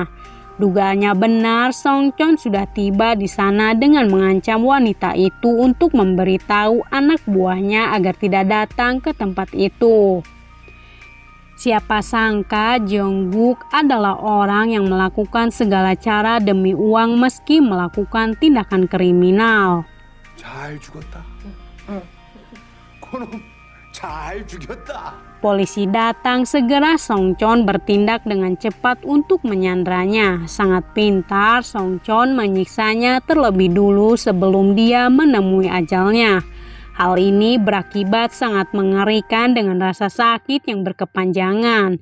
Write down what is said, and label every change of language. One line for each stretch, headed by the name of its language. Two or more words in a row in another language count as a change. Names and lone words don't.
Indonesian: Dugaannya benar, Song Chon sudah tiba di sana dengan mengancam wanita itu untuk memberitahu anak buahnya agar tidak datang ke tempat itu. Siapa sangka Jeong-guk adalah orang yang melakukan segala cara demi uang meski melakukan tindakan kriminal.
Korean: 잘 죽었다. 그놈 잘 죽였다.
Indonesian: Polisi datang, segera Song Chon bertindak dengan cepat untuk menyandranya. Sangat pintar, Song Chon menyiksanya terlebih dulu sebelum dia menemui ajalnya. Hal ini berakibat sangat mengerikan dengan rasa sakit yang berkepanjangan.